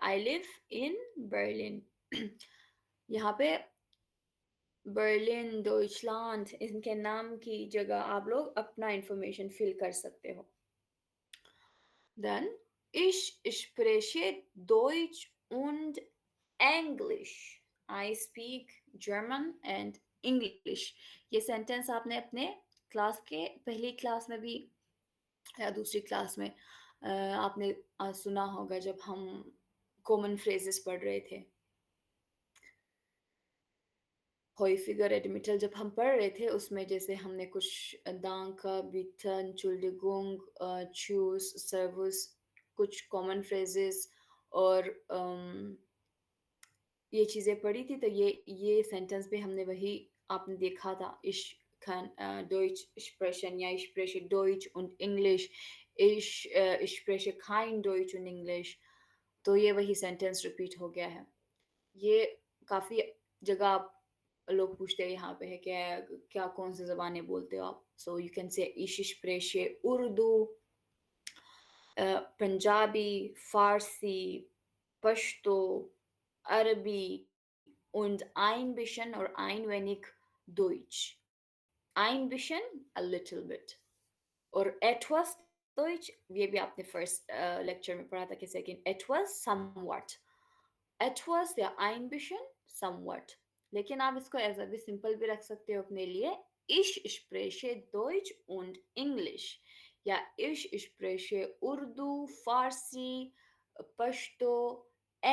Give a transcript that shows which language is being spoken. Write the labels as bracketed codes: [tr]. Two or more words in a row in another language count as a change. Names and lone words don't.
[en] I live in Berlin. [hi] यहाँ पे बर्लिन, डॉइचलैंड इनके नाम की जगह आप लोग अपना इंफॉर्मेशन फिल कर सकते हो। [de] Dann ich spreche Deutsch und English. [en] I speak German and English. [hi] ये सेंटेंस आपने अपने क्लास के पहली क्लास में भी या दूसरी क्लास में आपने सुना होगा जब हम [en] common phrases [hi] पढ़ रहे थे। [de] häufiger Admittal [hi] जब हम पढ़ रहे थे उसमें जैसे हमने कुछ [de] danke, bitte, Entschuldigung, tschüss, servus [hi] कुछ [en] common phrases [hi] और ये चीज़ें पढ़ी थी। तो ये सेंटेंस भी हमने वही आपने देखा था। [de] Ich kann Deutsch sprechen, ja, ich spreche Deutsch und Englisch. Ich spreche kein Deutsch und English. [hi] तो ये वही सेंटेंस रिपीट हो गया है। ये काफ़ी जगह आप लोग पूछते हैं यहाँ पे है क्या क्या कौन सी ज़बानें बोलते हो आप? [en] so you can say [de] ich spreche उर्दू, पंजाबी, फ़ारसी, पश्तो, अरबी und ein bisschen or ein wenig Deutsch. Ein bisschen, [en] a little bit. [de] और etwas Deutsch, [hi] ये भी आपने [en] first lecture [hi] में पढ़ा था कि सेकंड etwas somewhat. [de] Etwas या ein bisschen somewhat. [hi] लेकिन आप इसको ऐसा भी सिंपल भी रख सकते हो अपने लिए। [de] Ich spreche Deutsch und English. या ich spreche Urdu, Farsi, Pashto,